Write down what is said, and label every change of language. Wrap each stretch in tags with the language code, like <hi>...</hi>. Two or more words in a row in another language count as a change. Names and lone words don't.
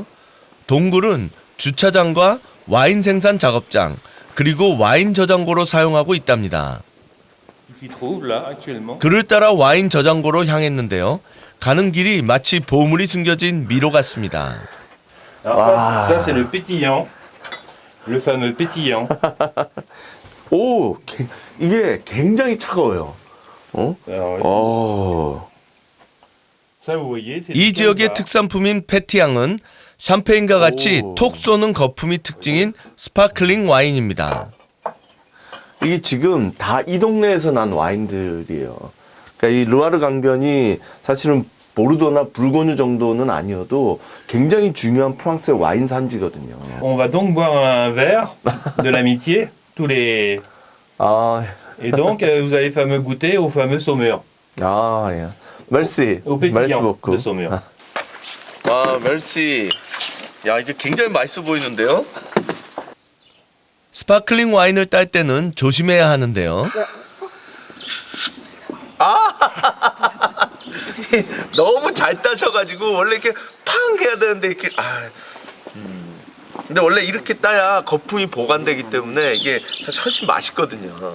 <ko>동굴은 주차장과 와인 생산 작업장, 그리고 와인 저장고로 사용하고 있답니다. 그를 따라 와인 저장고로 향했는데요. 가는 길이 마치 보물이 숨겨진 미로 같습니다.</ko> <fr>Alors ça c'est le pétillant, le fameux pétillant.</fr> <ko>오, 이게 굉장히 차가워요. 이 지역의 특산품인 페티앙은 샴페인과 같이 톡 쏘는 거품이 특징인 스파클링 와인입니다. 이게 지금 다 이 동네에서 난 와인들이에요. 그러니까 이 르와르 강변이 사실은 보르도나 불고뉴 정도는 아니어도 굉장히 중요한 프랑스의 와인 산지거든요.</ko> <fr>On va donc boire un verre de l'amitié, tous les...</fr> <ko>아,</ko> <fr>Et donc, vous allez fameux goûter au fameux Saumur,</fr> <ko>아, 예. 멜시.</ko> <fr>au 멜시 pétillant beaucoup. de Saumur.</fr> <ko>와, 멜시. 야, 이게 굉장히 맛있어 보이는데요? 스파클링 와인을 딸 때는 조심해야 하는데요. 너무 잘 따셔가지고 원래 이렇게 팡 해야 되는데 이렇게 근데 원래 이렇게 따야 거품이 보관되기 때문에 이게 사실 훨씬 맛있거든요.</ko>